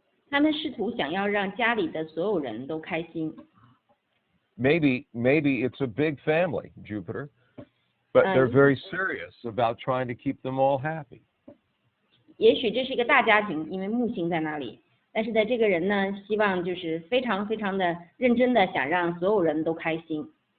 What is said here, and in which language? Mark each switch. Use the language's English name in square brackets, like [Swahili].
[Chinese] 他们试图想要让家里的所有人都开心。 [English] Maybe it's a big family, Jupiter, but they're very serious about trying to keep them all happy. [Chinese] 也许这是一个大家庭，因为木星在那里。但是在这个人呢，希望就是非常非常的认真的想让所有人都开心。